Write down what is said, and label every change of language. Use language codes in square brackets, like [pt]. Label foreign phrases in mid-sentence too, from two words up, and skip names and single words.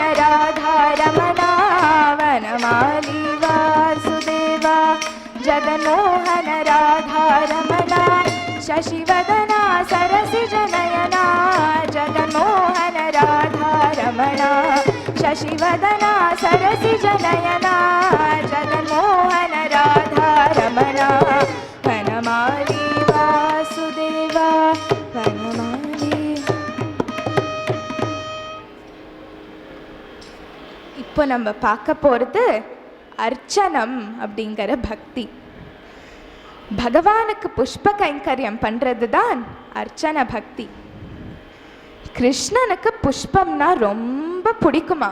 [sa] राधा रमणा वनमाली वासुदेवा जगन्मोहन राधा रमणा शशिवदना सरसिजनयना जगन्मोहन राधा रमणा शशिवदना सरसिजनयना जगन्मोहन राधा रमणा वनमाली वासुदेवा वनमाली. [ta] இப்போ நம்ம பார்க்க போகிறது அர்ச்சனம் அப்படிங்கிற பக்தி. பகவானுக்கு புஷ்ப கைங்கரியம் பண்ணுறது தான் அர்ச்சன பக்தி. கிருஷ்ணனுக்கு புஷ்பம்னா ரொம்ப பிடிக்குமா?